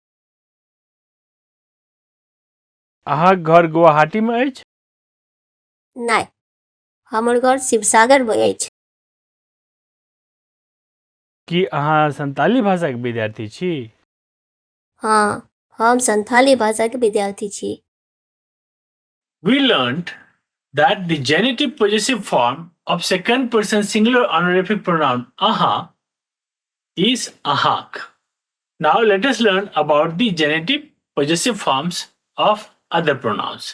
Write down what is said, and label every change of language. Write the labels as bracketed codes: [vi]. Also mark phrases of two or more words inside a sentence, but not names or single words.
[mai] अहाँक घर गुवाहाटीमे अछि? नहि, हमर घर शिवसागरमे अछि। की अहाँ संताली भाषाक विद्यार्थी छी? हाँ, हम संथाली भाषाके विद्यार्थी छी। [en] We learned that the genitive possessive form of second person singular honorific pronoun aha is ahak. Now let us learn about the genitive possessive forms of other pronouns.